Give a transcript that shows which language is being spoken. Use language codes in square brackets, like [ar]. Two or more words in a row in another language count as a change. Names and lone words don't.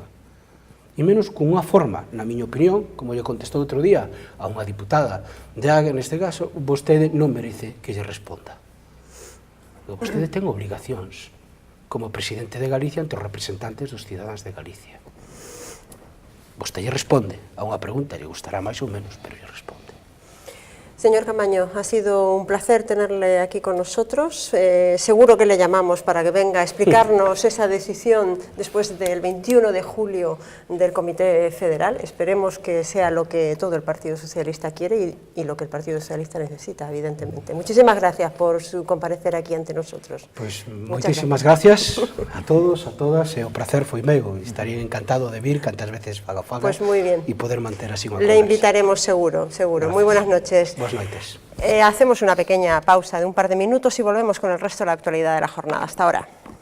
[gl] E menos con unha forma, na miña opinión, como lle contestou outro día a unha diputada de Haga, neste caso, vostede non merece que lle responda. Vostede ten obligacións como presidente de Galicia ante os representantes dos cidadáns de Galicia. Vostede lle responde a unha pregunta, lle gustará máis ou menos, pero lle responde. Señor Camaño, [es] ha sido un placer tenerle aquí con nosotros. Seguro que le llamamos para que venga a explicarnos esa decisión después del 21 de julio del Comité Federal. Esperemos que sea lo que todo el Partido Socialista quiere y lo que el Partido Socialista necesita, evidentemente. Muchísimas gracias por su comparecer aquí ante nosotros. [gl] Pues moitísimas gracias a todos, a todas, e o placer foi meu. Estaría encantado de vir cantas veces faga [es] pues muy bien. [gl] E poder manter así unha conversa. [es] Le invitaremos seguro. Gracias. Muy buenas noches. [gl] Buenas noites. [es] Hacemos una pequeña pausa de un par de minutos y volvemos con el resto de la actualidad de la jornada. Hasta ahora.